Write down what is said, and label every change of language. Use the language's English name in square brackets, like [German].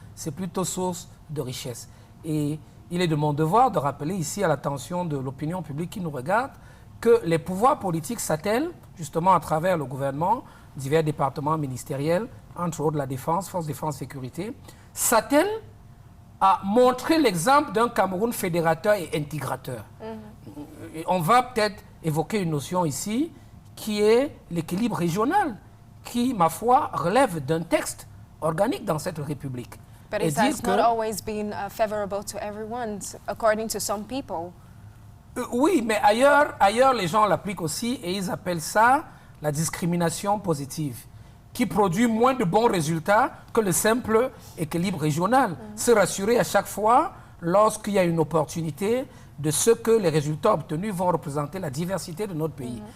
[French] C'est plutôt source de richesse. Et il est de mon devoir de rappeler ici à l'attention de l'opinion publique qui nous regarde que les pouvoirs politiques s'attellent, justement à travers le gouvernement, divers départements ministériels, entre autres la défense, force défense, sécurité, s'attellent à montrer l'exemple d'un Cameroun fédérateur et intégrateur. Et on va peut-être évoquer une notion ici qui est l'équilibre régional, qui, ma foi, relève d'un texte organique dans cette République. [English] But it has not always been favorable to everyone, according to some people. [French] Oui, mais ailleurs, les gens l'appliquent aussi et ils appellent ça la discrimination positive, qui produit moins de bons résultats que le simple équilibre régional. Se rassurer à chaque fois, lorsqu'il y a une opportunité, de ce que les résultats obtenus vont représenter la diversité de notre pays.